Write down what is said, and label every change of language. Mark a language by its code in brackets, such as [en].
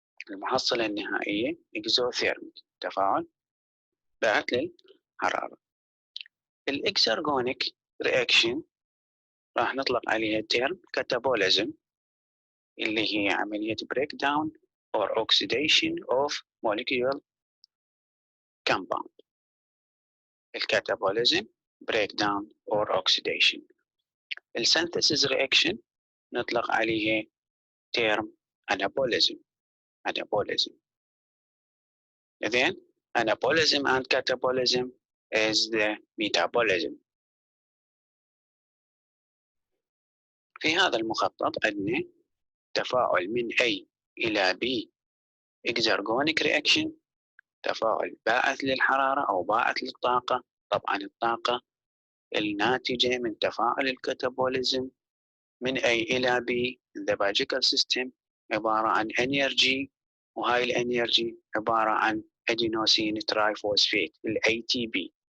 [ar] المحصلة النهائية exothermic تفاعل باعث للحرارة. الاكسرجونيك رياكشن راح نطلق عليها تيرم كاتابوليزم، اللي هي عملية [en] breakdown or oxidation of molecular compound. الكاتابوليزم breakdown or oxidation. [ar] السينثيسيس رياكشن نطلق عليه تيرم anabolism. [en] Then anabolism and catabolism is the metabolism. [ar] في هذا المخطط عندنا تفاعل من A إلى B exergonic reaction، تفاعل باعث للحرارة أو باعث للطاقة. طبعا الطاقة الناتجة من تفاعل الكاتابوليزم من A إلى B [en] in the biological system [ar] عبارة عن energy، وهاي الانرجي عبارة عن adenosine triphosphate ATP.